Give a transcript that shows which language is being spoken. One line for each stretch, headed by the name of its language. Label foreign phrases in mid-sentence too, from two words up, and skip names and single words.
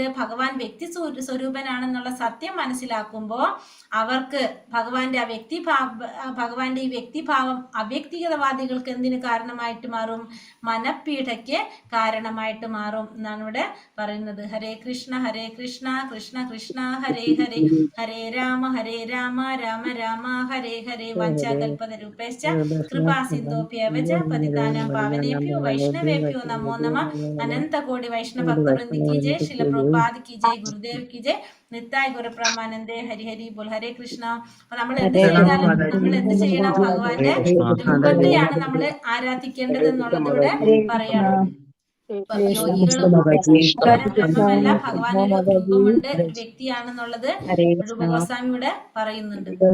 Malayalam: ഭഗവാൻ വ്യക്തി സ്വരൂപനാണെന്നുള്ള സത്യം മനസ്സിലാക്കുമ്പോൾ അവർക്ക് ഭഗവാന്റെ ഭഗവാന്റെ ഈ വ്യക്തിഭാവം അവ്യക്തിഗതവാദികൾക്ക് എന്തിന് കാരണമായിട്ട് മാറും? മനപീഠയ്ക്ക് കാരണമായിട്ട് മാറും എന്നാണ് ഇവിടെ പറയുന്നത്.
Sanskrit: ഹരേ കൃഷ്ണ കൃഷ്ണ കൃഷ്ണ ഹരേ ഹരേ, ഹരേ രാമ രാമ രാമ ഹരേ ഹരേ. വാഞ്ചാകൽപതരൂപേശ്ച കൃപാ സിന്ധോഭ്യവച പതിതാനാം പാവനേഭ്യോ വൈഷ്ണവേഭ്യോ നമോ നമഃ.
Hindi: अनंत कोटि वैष्णव भक्तवृंद की जय, शील प्रभुपाद की जय, गुरुदेव की जय,
Bangla: নিতাই গুরু প্রমানন্দে. হরি হরি বোল। হরে কৃষ্ণ.
Malayalam: അപ്പൊ നമ്മൾ എന്ത് ചെയ്താലും നമ്മൾ എന്ത് ചെയ്യണം? ഭഗവാന്റെ രൂപത്തെയാണ് നമ്മൾ ആരാധിക്കേണ്ടത് എന്നുള്ളതിലൂടെ പറയണം. യോഗികളും മാത്രമല്ല ഭഗവാനൊരു രൂപമുണ്ട്, വ്യക്തിയാണെന്നുള്ളത് രൂപഗോസ്വാമി ഇവിടെ പറയുന്നുണ്ട്.